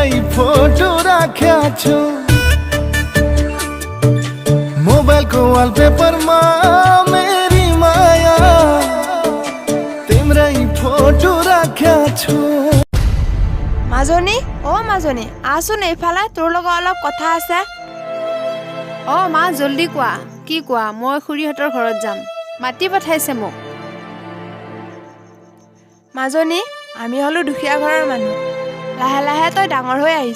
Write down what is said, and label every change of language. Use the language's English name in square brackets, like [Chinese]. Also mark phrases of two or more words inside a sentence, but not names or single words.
[Nepali] फोटो राख्या छु मोबाइल को वॉलपेपर मा मेरी माया तिम्रै फोटो राख्या छु [Assamese] মাজনী ও মাজনী আসুন এইফালে তোৰ লগত অলপ কথা আছে অ মা জলদি কোৱা কি কোৱা মই খুৰীহঁতৰ ঘৰত যাম মাতি পঠাইছে মোক মাজনী আমি হলো দুখীয়া ঘৰৰ মানুহ লাহে লাহে তই ডাঙৰ হৈ আহিছ